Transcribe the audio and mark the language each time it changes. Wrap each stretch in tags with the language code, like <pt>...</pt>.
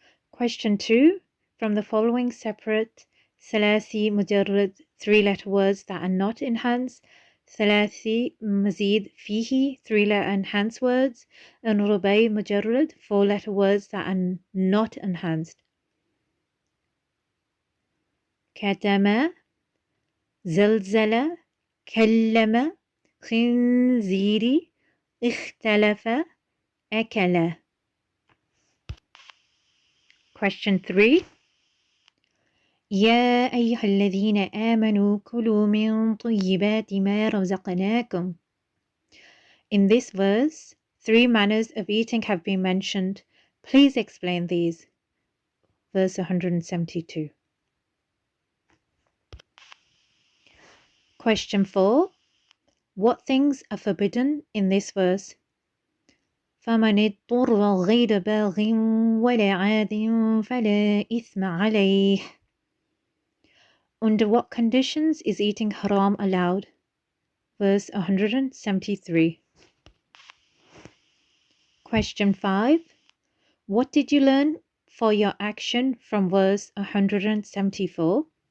<en>Question 2. From the following separate ثلاثي مجرد 3-letter words that are not enhanced, ثلاثي مزيد فيه 3-letter enhanced words, and رباعي مجرد 4-letter words that are not enhanced.</en> <ar>كتم زلزل كلم خنزير اختلف أكل.</ar> <en>Question 3.</en> <ar>يا أيها الذين آمنوا كلوا من طيبات ما رزقناكم.</ar> <en>In this verse, 3 manners of eating have been mentioned. Please explain these. Verse 172. Question 4. What things are forbidden in this verse?</en> <ar>فمن اضطر غير باغ ولا عاد فلا إثم عليه.</ar> <en>Under what conditions is eating haram allowed? Verse 173. Question 5. What did you learn for your action from verse 174?</en>